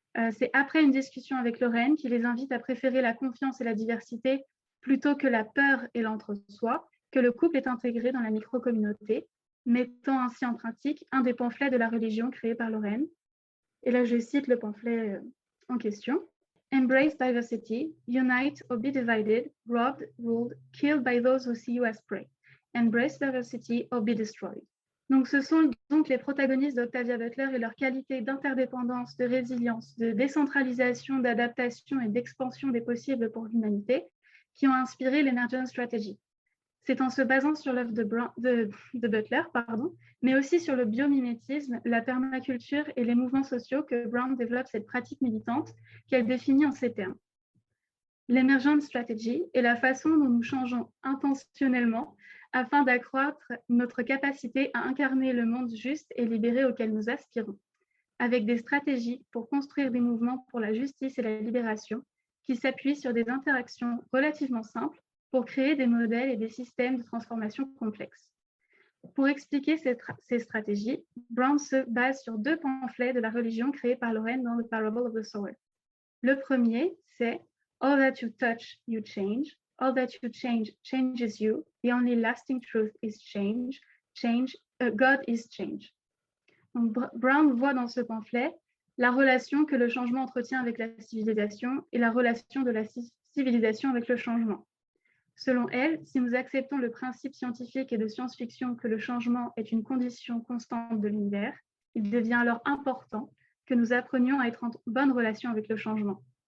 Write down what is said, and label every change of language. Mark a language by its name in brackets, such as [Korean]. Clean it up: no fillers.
[French] C'est après une discussion avec Lorraine qui les invite à préférer la confiance et la diversité plutôt que la peur et l'entre-soi que le couple est intégré dans la micro-communauté, mettant ainsi en pratique un des pamphlets de la religion créé par Lorraine. Et là, je cite le pamphlet en question. [English] Embrace diversity, unite or be divided, robbed, ruled, killed by those who see you as prey. Embrace diversity or be destroyed. [French] Donc, ce sont donc les protagonistes d'Octavia Butler et leur qualité d'interdépendance, de résilience, de décentralisation, d'adaptation et d'expansion des possibles pour l'humanité qui ont inspiré l'Emergent Strategy. C'est en se basant sur l'œuvre de Butler, mais aussi sur le biomimétisme, la permaculture et les mouvements sociaux que Brown développe cette pratique militante qu'elle définit en ces termes. L'Emergent Strategy est la façon dont nous changeons intentionnellement afin d'accroître notre capacité à incarner le monde juste et libéré auquel nous aspirons, avec des stratégies pour construire des mouvements pour la justice et la libération qui s'appuient sur des interactions relativement simples pour créer des modèles et des systèmes de transformation complexes. Pour expliquer ces stratégies, Brown se base sur deux pamphlets de la religion créés par Lorraine dans The Parable of the Sower. Le premier, c'est [English] « All that you touch, you change. All that you change, changes you. The only lasting truth is change. God is change. [French] » Donc, Brown voit dans ce pamphlet la relation que le changement entretient avec la civilisation et la relation de la civilisation avec le changement. Selon elle, si nous acceptons le principe scientifique et de science-fiction que le changement est une condition constante de l'univers, il devient alors important que nous apprenions à être en bonne relation avec le changement.